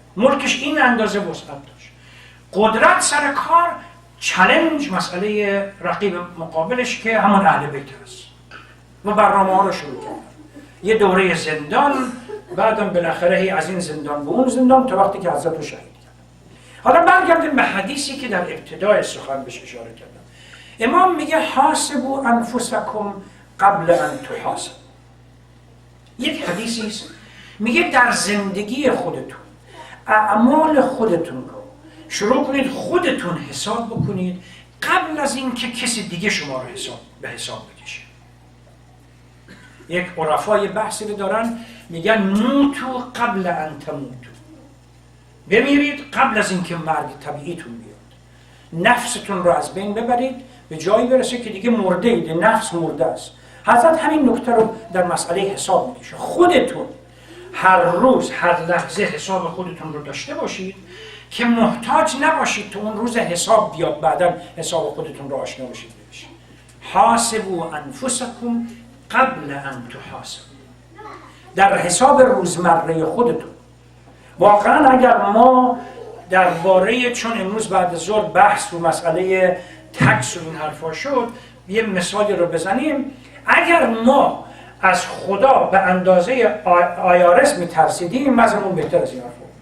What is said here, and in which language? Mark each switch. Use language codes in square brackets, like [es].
[fa] ملکش این اندازه وسعت داشت. قدرت سر کار، چالش مسئله رقیب مقابلش که همون اهل بیت هست. و برنامه ها رو شروع کردن. یه دوره زندان، بعدم بالاخره هی از این زندان به اون زندان تا وقتی که حضرت رو شهید کردن. حالا برگردیم به حدیثی که در ابتدای سخن بهش اشاره کردم. امام میگه [ar] حاسبوا انفسکم قبل ان تحاسبوا. [fa] یک حدیثی است میگه در زندگی خودتون اعمال خودتون رو شروع کنید خودتون حساب بکنید قبل از اینکه کسی دیگه شما رو به حساب بکشه. یک عرفای بحثی رو دارن میگن [ar] موتو قبل ان تموتو. [fa] بمیرید قبل از اینکه مرگ طبیعیتون بیاد. نفستون رو از بین ببرید به جایی برسه که دیگه مرده اید، نفس مرده است. حضرت همین نکته رو در مسئله حساب میکشه. خودتون هر روز هر لحظه حساب خودتون رو داشته باشید که محتاج نباشید تو اون روز حساب بیاد بعدا حساب خودتون رو آشنا باشید. [ar] حاسبوا انفسکم قبل ان تحاسبوا. [fa] در حساب روزمره خودتون واقعا اگر ما درباره، چون امروز بعد از ظهر بحث رو مسئله تکس و این حرفا شد، یه مثالی رو بزنیم. اگر ما از خدا به اندازه IRS میترسیدیم وضعمون بهتر از این حرفا.